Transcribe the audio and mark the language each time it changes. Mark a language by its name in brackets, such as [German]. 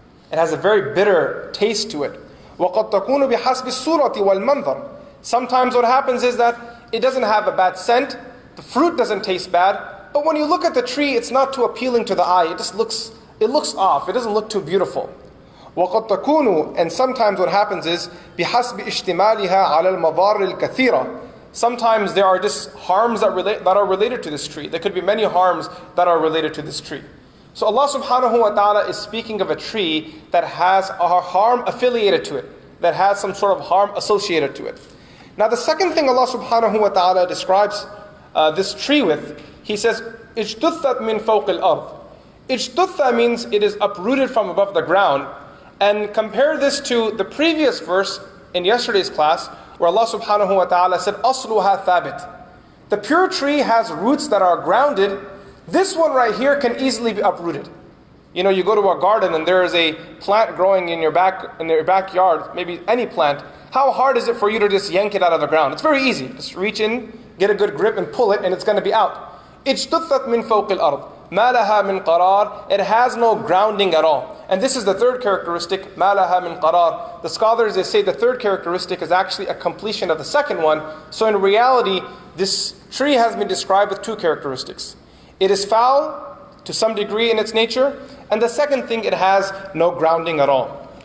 [English] It has a very bitter taste to it. [Arabic] وَقَدْ تَكُونُ بِحَسْبِ الصُّورَةِ وَالْمَنْظَرِ. [English] Sometimes what happens is that it doesn't have a bad scent, the fruit doesn't taste bad, but when you look at the tree, it's not too appealing to the eye. It looks off, it doesn't look too beautiful. [Arabic] وَقَدْ تَكُونُ, [English] and sometimes what happens is [Arabic] بِحَسْبِ اجْتِمَالِهَا عَلَى الْمَضَارِ الْكَثِيرَةِ. [English] Sometimes there are just harms that are related to this tree. There could be many harms that are related to this tree. So Allah subhanahu wa ta'ala is speaking of a tree that has a harm affiliated to it, that has some sort of harm associated to it. Now the second thing Allah subhanahu wa ta'ala describes this tree with, He says, [Arabic] اجْتُثَّتْ مِنْ فَوْقِ الْأَرْضِ. [English] Ijtutha means it is uprooted from above the ground. And compare this to the previous verse in yesterday's class, where Allah subhanahu wa ta'ala said, [Arabic] أَصْلُهَا ثَابِتٌ. [English] The pure tree has roots that are grounded. This one right here can easily be uprooted. You know, you go to a garden and there is a plant growing in your backyard, maybe any plant. How hard is it for you to just yank it out of the ground? It's very easy. Just reach in, get a good grip and pull it, and it's going to be out. [Arabic] اجتثت من فوق الأرض ما لها من قرار. [English] It has no grounding at all. And this is the third characteristic, [Arabic] ما لها من قرار. [English] The scholars, they say the third characteristic is actually a completion of the second one. So in reality, this tree has been described with two characteristics. It is foul to some degree in its nature, and the second thing, it has no grounding at all.